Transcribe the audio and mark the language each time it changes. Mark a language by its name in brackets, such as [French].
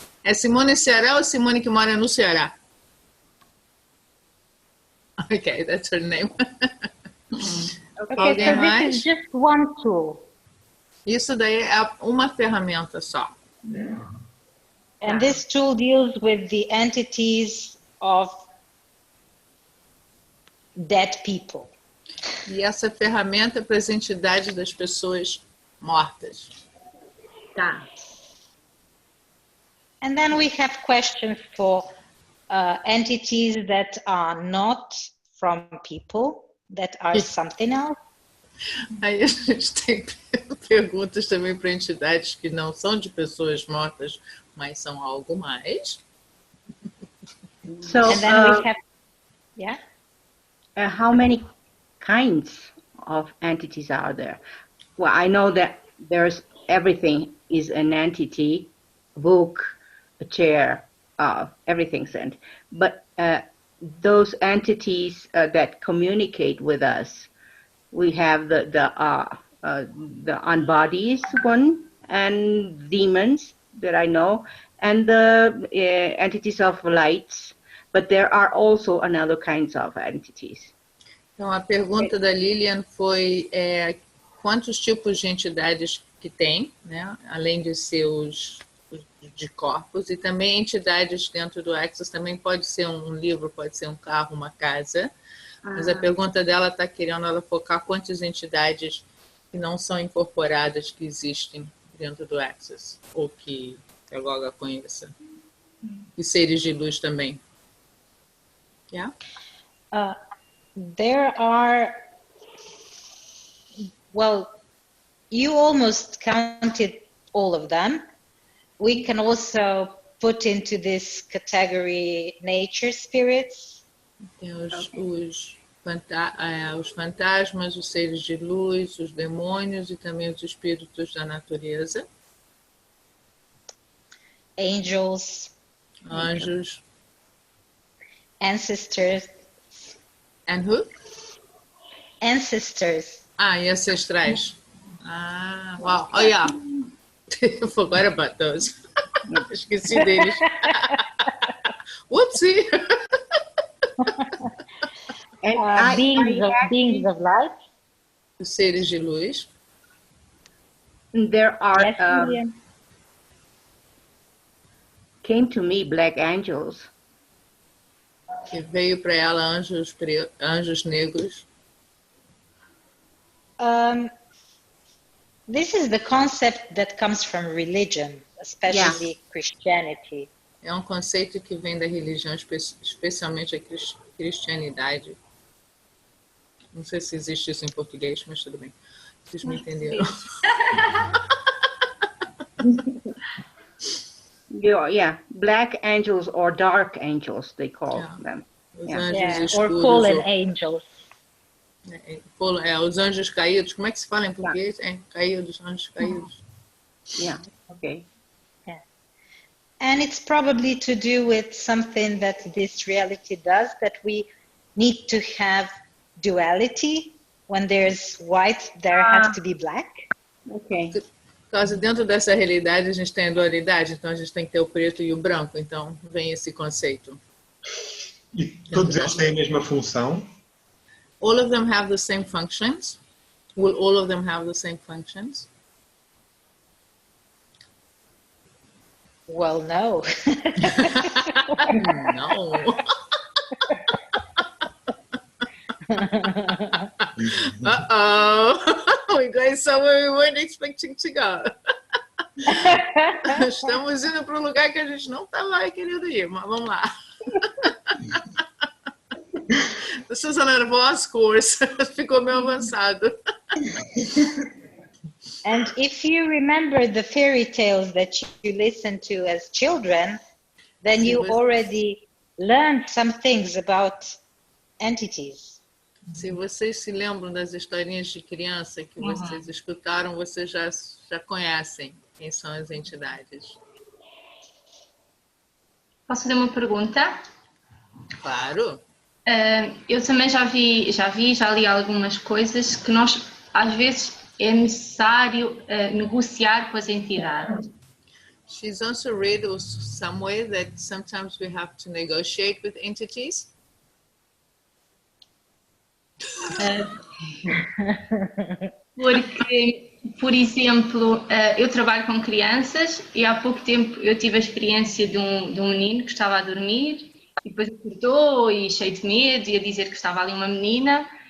[Portuguese] É Simone Ceará ou Simone que mora no Ceará? [English] Okay, that's her name. Okay, so this is just one tool. [Portuguese] Isso daí é uma ferramenta só. [English] And this tool deals with the entities of dead people. [Portuguese] E essa ferramenta é para as entidades das pessoas mortas. Tá. [English] And then we have questions for entities that are not from people, that are something else. [Portuguese] Aí a gente tem perguntas também para entidades que não são de pessoas mortas, mas são algo mais. [English] So, And then we have, yeah? How many kinds of entities are there? Well, I know that there's everything is an entity, a book, a chair, everything's an. But those entities that communicate with us, we have the unbodies one and demons that I know, and the entities of lights. But there are also another kinds of entities. [Portuguese] Então, a pergunta da Lilian foi quantos tipos de entidades que tem, né? Além de ser os de corpos, e também entidades dentro do Access, também pode ser um livro, pode ser um carro, uma casa. Mas a pergunta dela está querendo ela focar quantas entidades que não são incorporadas que existem dentro do Access, ou que a Goga conheça. E seres de luz também. Yeah? [English] There are, well, you almost counted all of them. We can also put into this category nature spirits. [Portuguese] Tem os fantasmas, os seres de luz, os demônios e também os espíritos da natureza. [English] Angels. [Portuguese] Anjos. [English] Ancestors. And who? Ancestors. [Portuguese] E ancestrais. Wow. Oh, yeah. [English] I forgot about those. [Portuguese] Esqueci deles. [English] Whoopsie. Beings of light. [Portuguese] Os seres de luz. [English] There are Yes, came to me black angels. [Portuguese] Que veio para ela anjos negros. [English] This is the concept that comes from religion, especially Christianity. [Portuguese] É um conceito que vem da religião, especialmente a cristianidade. Não sei se existe isso em português, mas tudo bem. Vocês me entenderam. [English] Yeah, black angels or dark angels, they call them. [Portuguese] Os anjos escuros. [English] Or fallen angels. [Portuguese] Os anjos caídos. Como é que se fala em português? Caídos, anjos caídos. [English] Yeah, okay. Yeah. And it's probably to do with something that this reality does, that we need to have duality. When there's white, there has to be black. Okay. [Portuguese] causa dentro dessa realidade a gente tem a dualidade, então a gente tem que ter o preto e o branco, então vem esse conceito. E todos eles têm a mesma função? [English] All of them have the same functions. Will all of them have the same functions? Well, no. No. Uh-oh. We're going somewhere we weren't expecting to go. [Portuguese] Estamos indo para um lugar que a gente não estava querendo ir, mas vamos lá. [English] This is an advanced course. [Portuguese] Ficou meio avançado. [English] And if you remember the fairy tales that you listened to as children, then you already learned some things about entities. [Portuguese] Se vocês se lembram das historinhas de criança que vocês escutaram, vocês já conhecem quem são as entidades. Posso fazer uma pergunta? Claro. Eu também já li algumas coisas que nós, às vezes, é necessário negociar com as entidades. [English] She's also read somewhere that sometimes we have to negotiate with entities. [Portuguese] Porque, por exemplo, eu trabalho com crianças e há pouco tempo eu tive a experiência de um menino que estava a dormir e depois acordou e cheio de medo e a dizer que estava ali uma menina.